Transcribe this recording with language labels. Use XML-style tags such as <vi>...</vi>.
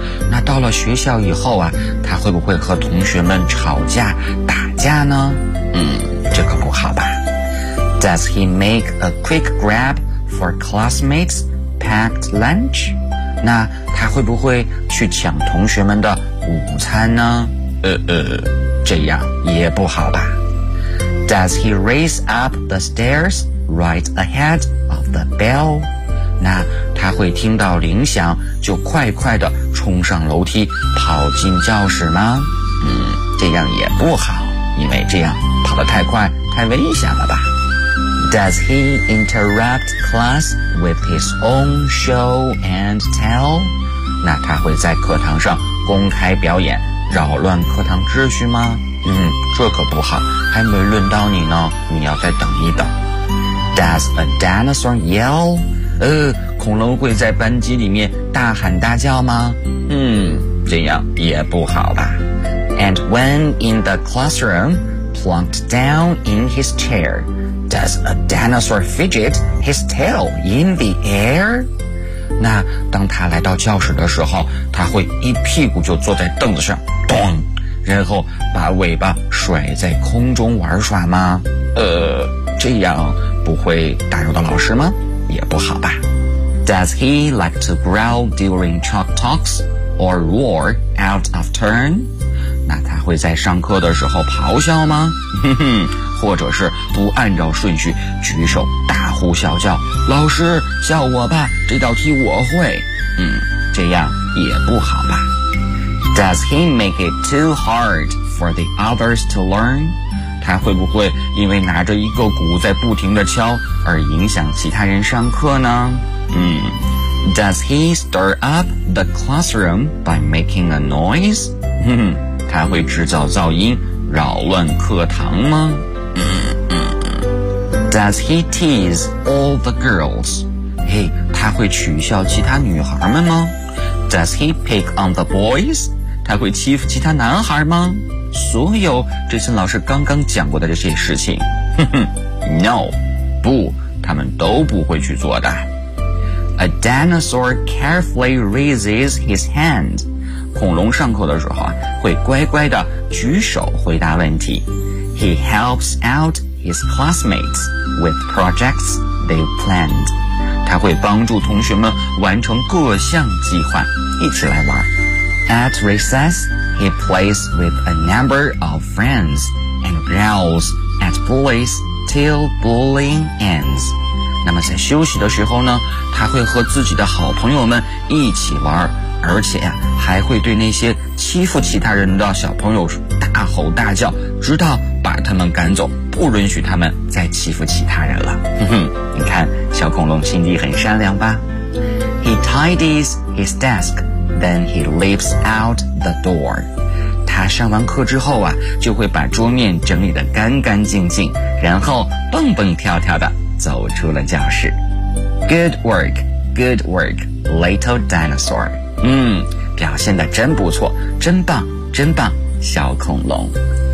<zh>那到了学校以后啊，他会不会和同学们吵架打架呢？这可不好吧。</zh> <en>Does he make a quick grabfor classmates packed lunch?</en> <zh>那他会不会去抢同学们的午餐呢？这样也不好吧。</zh> <en>Does he race up the stairs right ahead of the bell?</en> <zh>那他会听到铃响就快快地冲上楼梯跑进教室吗？这样也不好，因为这样跑得太快太危险了吧。</zh> <en>Does he interrupt class with his own show and tell?</en> <zh>那他会在课堂上公开表演，扰乱课堂秩序吗？这可不好，还没轮到你呢，你要再等一等。</zh> <en>Does a dinosaur yell?</en> <zh>恐龙会在班级里面大喊大叫吗？这样也不好吧。</zh> <en>And when in the classroom, plunked down in his chair,Does a dinosaur fidget his tail in the air?</en> <zh>那当他来到教室的时候，他会一屁股就坐在凳子上，咚，然后把尾巴甩在空中玩耍吗？这样不会打扰到老师吗？也不好吧。</zh> <en>Does he like to growl during chalk talks or roar out of turn?</en> <zh>那他会在上课的时候咆哮吗？或者是不按照顺序举手大呼小叫，老师叫我吧，这道题我会。这样也不好吧。</zh> <en>Does he make it too hard for the others to learn?</en> <zh>他会不会因为拿着一个鼓在不停地敲而影响其他人上课呢？</zh> <en>Does he stir up the classroom by making a noise?</en> <zh>他会制造噪音扰乱课堂吗？</zh> <en>Does he tease all the girls?</en> <zh>他会取笑其他女孩们吗？</zh> <en>Does he pick on the boys?</en> <zh>他会欺负其他男孩吗？所有这些老师刚刚讲过的这些事情，哼哼 ，</zh> <en>No，</en> <zh>不，他们都不会去做的。</zh> <en>A dinosaur carefully raises his hand.</en> <zh>恐龙上课的时候会乖乖地举手回答问题。</zh> <en>He helps out his classmates with projects they've planned.</en> <zh>他会帮助同学们完成各项计划，一起来玩。</zh> <en>At recess, he plays with a number of friends and growls at bullies till bullying ends.</en> <zh>那么在休息的时候呢，他会和自己的好朋友们一起玩，而且呀，还会对那些欺负其他人的小朋友大吼大叫，直到把他们赶走，不允许他们再欺负其他人了。哼哼，你看，小恐龙心地很善良吧。</zh> <en>He tidies his desk, then he leaves out the door.</en> <zh>他上完课之后啊，就会把桌面整理得干干净净，然后蹦蹦跳跳的走出了教室。</zh> <en>Good work, little dinosaur.</en> <zh>表现得真不错，真棒，真棒，小恐龙。</zh>